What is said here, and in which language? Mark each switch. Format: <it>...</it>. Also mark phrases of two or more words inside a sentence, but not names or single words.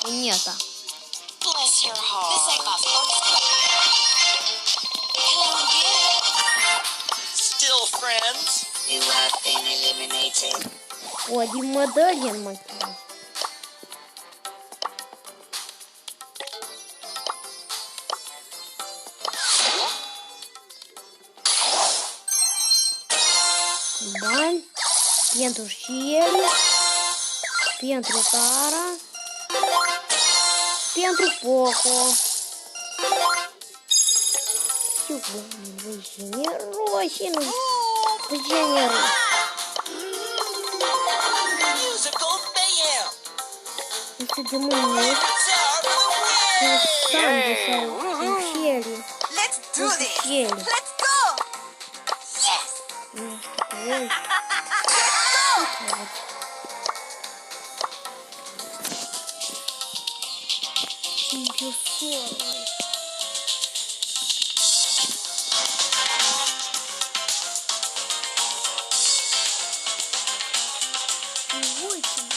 <ro>asta.</ro> <en>Bless your heart. This ain't my first one. Come get it. Still friends? You have been eliminated.</en> <ro>O, din Mădălin mă cheamă. Bani pentru Shelly, pentru Tara, pentru Poco. Știu, băi, generoși, nu? Generoși.</ro> <en>Musical mayhem.</en> <ro>Este de mâine. Sandy sau Shelly.</ro> <en>Let's do this. Shelly. Let's go. Yes.</en> <ro>Oi. Ce soare. Uite-mă.</ro>